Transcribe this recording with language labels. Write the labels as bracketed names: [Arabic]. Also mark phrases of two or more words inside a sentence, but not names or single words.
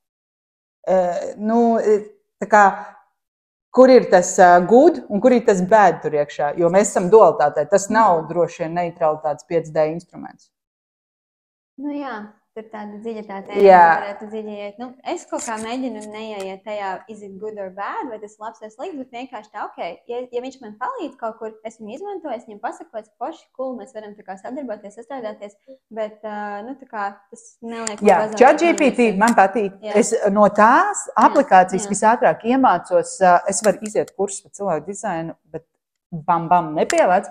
[Latvian] Tā kā, kur ir tas good un kur ir tas bad tur iekšā, jo mēs esam dualitātē. Tas nav droši vien neutralitātes 5D instruments. Jā. Tur tāda dziļitāte, varētu dziļi iet. Es kaut kā mēģinu neieiet tajā, [English] is it good or bad, [Latvian] vai tas labs vai slikts, bet vienkārši tā, ja viņš man palīdz kaut kur, es viņu izmantoju, es viņam pasaku, es poši, cool, mēs varam tā kā sadarboties, sastrādāties, bet, tā kā tas neliek. Jā, ChatGPT man patīk. Es no tās aplikācijas visātrāk iemācos, es varu iziet kursus par cilvēku dizainu, bet bam, nepielēc.